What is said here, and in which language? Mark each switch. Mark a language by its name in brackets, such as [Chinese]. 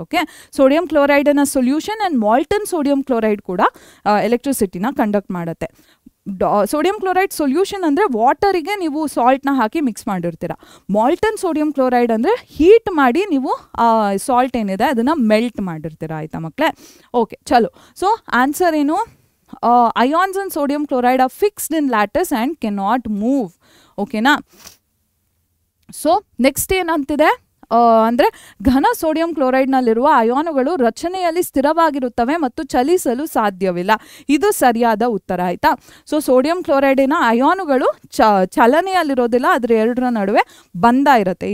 [Kannada] Okay, sodium ಕ್ಲೋರೈಡನ್ನ solution and molten sodium chloride ಕೂಡ ಎಲೆಕ್ಟ್ರಿಸಿಟಿನ conduct ಮಾಡುತ್ತೆ. Sodium chloride solution ಅಂದರೆ ವಾಟರಿಗೆ ನೀವು ಸಾಲ್ಟ್ನ ಹಾಕಿ ಮಿಕ್ಸ್ ಮಾಡಿರ್ತೀರ. ಮಾಲ್ಟನ್ ಸೋಡಿಯಂ ಕ್ಲೋರೈಡ್ ಅಂದರೆ ಹೀಟ್ ಮಾಡಿ ನೀವು ಸಾಲ್ಟ್ ಏನಿದೆ ಅದನ್ನು ಮೆಲ್ಟ್ ಮಾಡಿರ್ತೀರ ಆಯಿತಾ ಮಕ್ಕಳೇ. ಓಕೆ ಚಲೋ. [English] so answer [Kannada] ಏನು, [English] ions in sodium chloride are fixed in lattice and cannot move. [Kannada] ಓಕೆನಾ. ಸೊ ನೆಕ್ಸ್ಟ್ ಏನಂತಿದೆ ಅಂದರೆ ಘನ ಸೋಡಿಯಂ ಕ್ಲೋರೈಡ್ನಲ್ಲಿರುವ ಅಯಾನುಗಳು ರಚನೆಯಲ್ಲಿ ಸ್ಥಿರವಾಗಿರುತ್ತವೆ ಮತ್ತು ಚಲಿಸಲು ಸಾಧ್ಯವಿಲ್ಲ. ಇದು ಸರಿಯಾದ ಉತ್ತರ ಆಯಿತಾ. ಸೊ ಸೋಡಿಯಂ ಕ್ಲೋರೈಡಿನ ಅಯಾನುಗಳು ಚಲನೆಯಲ್ಲಿರೋದಿಲ್ಲ, ಅದರ ಎರಡರ ನಡುವೆ ಬಂಧ ಇರುತ್ತೆ.